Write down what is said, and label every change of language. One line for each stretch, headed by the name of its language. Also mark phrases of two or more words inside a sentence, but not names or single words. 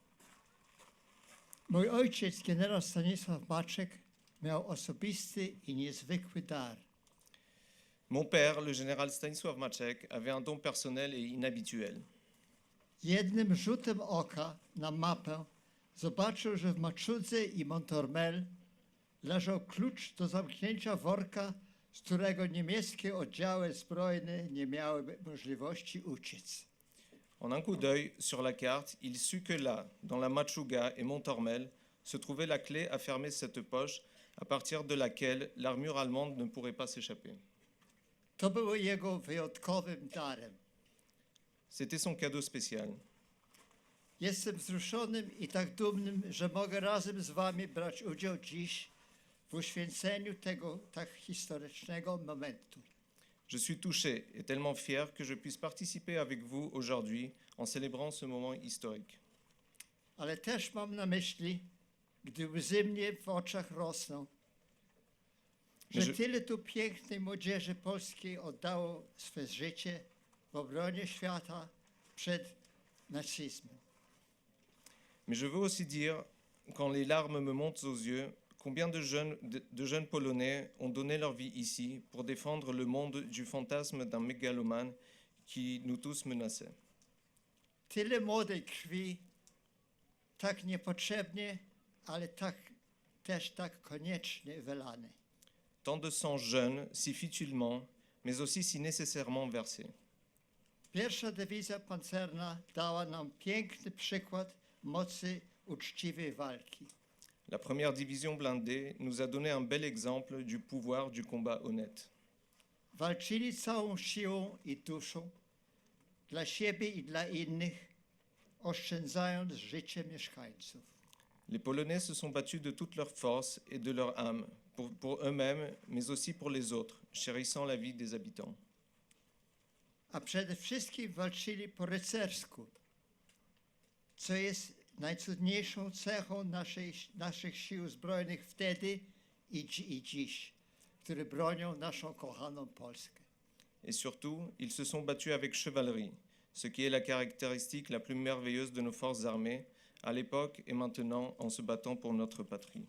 Polish: mój ojciec, generał Stanisław Maczek, miał osobisty i niezwykły dar.
French: Mon père, le général Stanisław Maczek, avait un don personnel et inhabituel.
Polish: Jednym rzutem oka na mapę zobaczył, że w Maczudze i Montormel leżał klucz do zamknięcia worka, z którego niemieckie oddziały zbrojne nie miały możliwości uciec.
French: En un coup d'œil sur la carte, il sut que là, dans la Machuga et Montormel, se trouvait la clé à fermer cette poche à partir de laquelle l'armure allemande ne pourrait pas s'échapper.
Polish: To było jego wyjątkowym darem.
French: C'était son cadeau spécial.
Polish: Jestem wzruszonym i tak dumnym, że mogę razem z wami brać udział dziś w uświęceniu tego tak historycznego momentu.
French: Je suis touché et tellement fier que je puisse participer avec vous aujourd'hui en célébrant ce moment historique.
Polish: Ale też mam na myśli, gdy łzy mnie w oczach rosną, że Że- tyle tu pięknej młodzieży polskiej oddało swe życie w obronie świata przed nazizmem.
French: Mais je veux aussi dire, quand les larmes me montent aux yeux, combien de jeunes Polonais ont donné leur vie ici pour défendre le monde du fantasme d'un mégalomane qui nous tous menaçait.
Polish: Tyle młodej krwi, tak niepotrzebnie, ale też tak koniecznie wylanej.
French: Tant de sang jeune, si futilement, mais aussi si nécessairement versé.
Polish: Pierwsza dywizja pancerna dała nam piękny przykład mocy uczciwej walki.
French: La première division blindée nous a donné un bel exemple du pouvoir du combat honnête.
Polish: Walczyli całą siłą i duszą dla siebie i dla innych, oszczędzając życie mieszkańców.
French: Les Polonais se sont battus de toute leur force et de leur âme, pour eux-mêmes, mais aussi pour les autres, chérissant la vie des habitants.
Polish: A przede wszystkim walczyli po rycersku, co jest najcudniejszą cechą naszych sił zbrojnych wtedy i dziś, które bronią naszą kochaną Polskę.
French: Et surtout, ils se sont battus avec chevalerie, ce qui est la caractéristique la plus merveilleuse de nos forces armées, à l'époque et maintenant en se battant pour notre patrie.